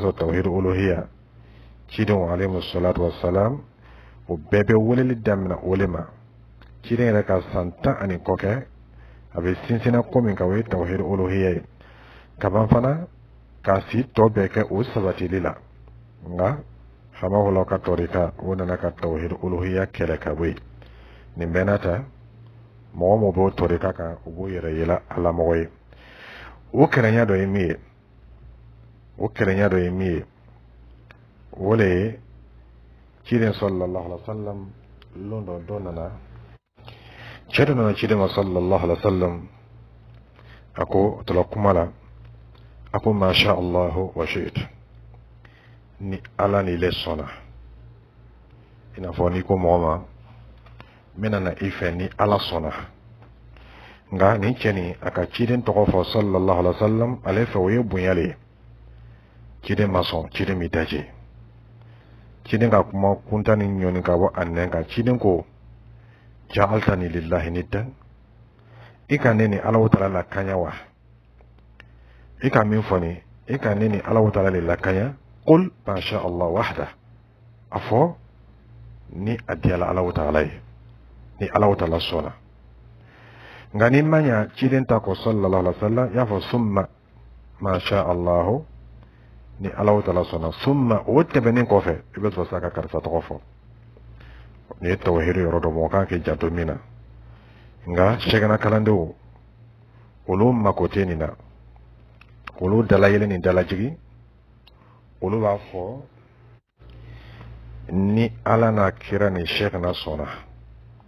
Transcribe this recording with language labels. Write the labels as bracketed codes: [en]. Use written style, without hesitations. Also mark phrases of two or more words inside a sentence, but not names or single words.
[bm] sɔrɔ [ar] توحيد الألوهية [bm] cidenw [ar] عليهم الصلاة والسلام [bm] o bɛɛ bɛ weleli daminɛ o le ma ciden yɛrɛ ka san 10 ani kɔ kɛ a bɛ sinsinna ko min kan o ye [ar] توحيد الألوهية [bm] ye kaban fana k'a si tɔ bɛɛ kɛ o sabatili la nka hamahullahu ka tɔrika o nana ka [ar] توحيد الألوهية [bm] kɛlɛ ka bɔ yen nin bɛɛ n'a ta mɔgɔ min b'o tɔrika kan o b'o yɛrɛ yɛlɛ ala mɔgɔ ye o kɛrɛnya dɔ ye min ye o le ye ciden [ar] صلى الله عليه وسلم [bm] lon dɔ nana cɛ dɔ nana ciden ma [ar] صلى الله عليه وسلم [bm] a ko tala kuma la a ko [ar] ما شاء الله وشئت [bm] ni ala ni le sɔnna i n'a fɔ n'i ko mɔgɔ ma n bɛna na i fɛ ni ala sɔnna nka nin cɛ nin a ka ciden tɔgɔ fɔ [ar] صلى الله عليه وسلم [bm] ale fɛ o ye bonya le ye ciden ma sɔn ciden mi daje ciden ka kuma kuntan ni ɲɔni ka bɔ a nɛn kan ciden ko [ar] جعلتني لله ندا [bm] i ka ne ni ala taala la kaɲa wa i ka min fɔ ni i ka ne ni ala taala le la kaɲa [ar] قل ما شاء الله وحده [bm] a fɔ ni a diyala ala taala ye ni ala taala sɔnna nka ni ma ɲa ciden ta kɔ [ar] صلى الله عليه وسلم [bm] y'a fɔ [ar] ثم ما شاء الله [bm] ni ala taala sɔnna summa o tɛmɛnen kɔfɛ i bɛ sɔrɔ sa ka karisa tɔgɔ fɔ ni ye tawhidu yɔrɔ dɔ mɔgɔ kan k'i janto min na nka sɛgɛnna kalandenw olu mako tɛ nin na olu dalayɛlɛ ni dalajigi olu b'a fɔ ni ala n'a kira ni sɛgɛnna sɔnna